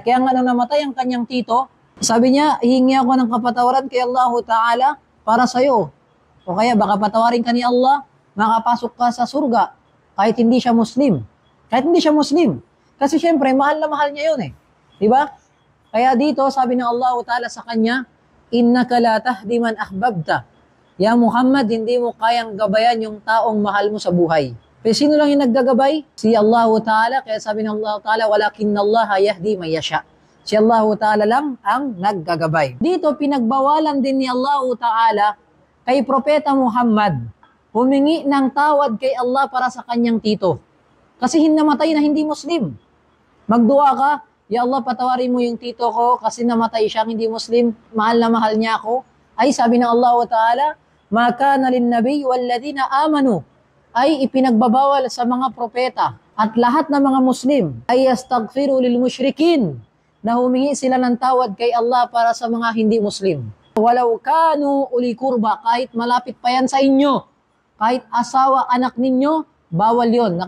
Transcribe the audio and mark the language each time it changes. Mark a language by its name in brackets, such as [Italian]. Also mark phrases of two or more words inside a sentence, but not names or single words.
[Filipino] Kaya nga nung namatay ang kanyang tito, sabi niya, hihingi ako ng kapatawaran kay Allah Ta'ala para sa'yo. O kaya baka patawarin ka ni Allah, makapasok ka sa surga kahit hindi siya Muslim. Kahit hindi siya Muslim. Kasi syempre, mahal na mahal niya yun eh. Di ba? Kaya dito, sabi ng Allah Ta'ala sa kanya, [Arabic] إنك لا تهدي من أحببت. [Filipino] Ya Muhammad, hindi mo kayang gabayan yung taong mahal mo sa buhay. Pero sino lang yung naggagabay? Si Allah Ta'ala. Kaya sabi ng Allah Ta'ala, [Arabic] ولكن الله يهدي من يشاء. [Filipino] Si Allah Ta'ala lang ang naggagabay. Dito, pinagbawalan din ni Allah Ta'ala kay Propeta Muhammad humingi ng tawad kay Allah para sa kanyang tito. Kasi namatay na hindi Muslim. Magdua ka, ya Allah, patawarin mo yung tito ko kasi namatay siyang hindi Muslim, mahal na mahal niya ako. Ay sabi ng Allah Ta'ala, [Arabic] ما كان للنبي والذين آمنوا, [Filipino] ay ipinagbabawal sa mga propeta at lahat ng mga Muslim ay [Arabic] يستغفروا للمشركين, [Filipino] na humingi sila ng tawad kay Allah para sa mga hindi Muslim. [Arabic] ولو كانوا أولي قربى, [Filipino] kahit malapit pa yan sa inyo, kahit asawa, anak ninyo, bawal yon.